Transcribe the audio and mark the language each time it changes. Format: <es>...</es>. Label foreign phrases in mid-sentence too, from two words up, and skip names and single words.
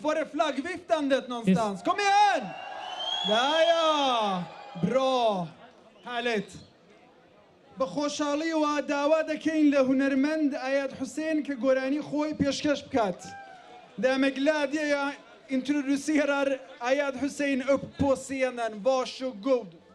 <sv>Var är flaggviftandet någonstans? Kom igen! Där ja! Bra! Härligt!</sv> <ckb>بخوشحالی و داوا دەکەین لە هونەرمەند ئایاد حوسێن کە گۆرانی خۆی پێشکەش بکات.</ckb> <sv>Därmed glädjer jag introducerar Ayad Hussein upp på scenen. Varsågod!</sv>